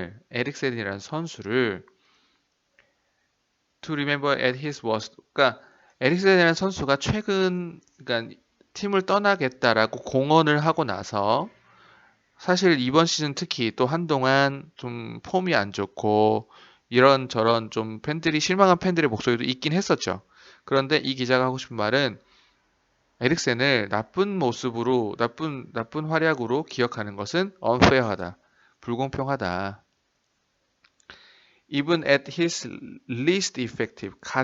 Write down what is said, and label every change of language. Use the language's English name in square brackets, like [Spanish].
[Korean] 에릭센이라는 선수를 [English] to remember at his worst. [Korean] 그러니까 에릭센이라는 선수가 그러니까 팀을 떠나겠다라고 공언을 하고 나서 사실 이번 시즌 특히 또 한동안 좀 폼이 안 좋고 이런저런 좀 실망한 팬들의 목소리도 있긴 했었죠. 그런데 이 기자가 하고 싶은 말은 에릭센을 나쁜 모습으로, 나쁜 활약으로 기억하는 것은 unfair하다. 불공평하다. [English] Even at his least effective.